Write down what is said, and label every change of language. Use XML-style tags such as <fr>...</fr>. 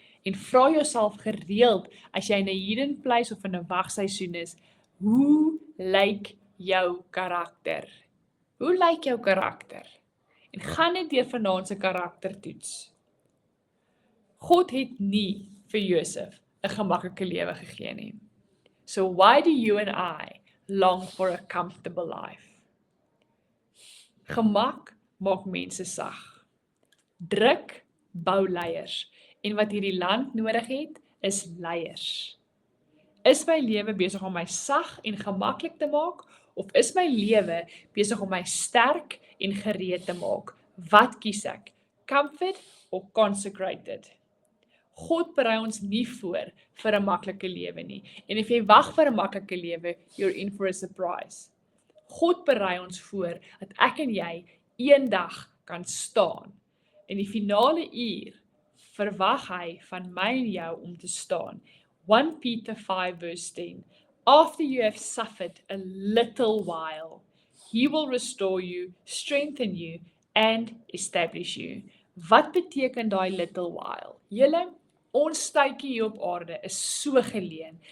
<af>En vra jouself gereeld, as jy in 'n</af> <en>hidden place</en> <af>of in 'n wagseisoen is, hoe lyk jou karakter? Hoe lyk jou karakter? En gaan net deur vanaand se karaktertoets. God het nie vir Josef 'n gemaklike lewe gegee nie.</af> <en>So why do you and I long for a comfortable life?</en> <af>Gemak maak mense sag. Druk bou leiers. En wat hierdie land nodig het, is leiers. Is my lewe besig om my sag en gemaklik te maak, of is my lewe besig om my sterk en gereed te maak? Wat kies ek?</af> <en>Comfort or consecrated?</en> <af>God berei ons nie voor vir 'n maklike lewe nie. En as jy wag vir 'n maklike lewe,</af> <en>you're in for a surprise.</en> <af>God berei ons voor dat ek en jy eendag kan staan. In die finale uur verwag hy van my en jou om te staan.</af> <en>1 Peter 5 verse 10. After you have suffered a little while, he will restore you, strengthen you and establish you.</en> <af>Wat beteken daai little while? Julle, ons tydjie hier op aarde is so geleen.</af>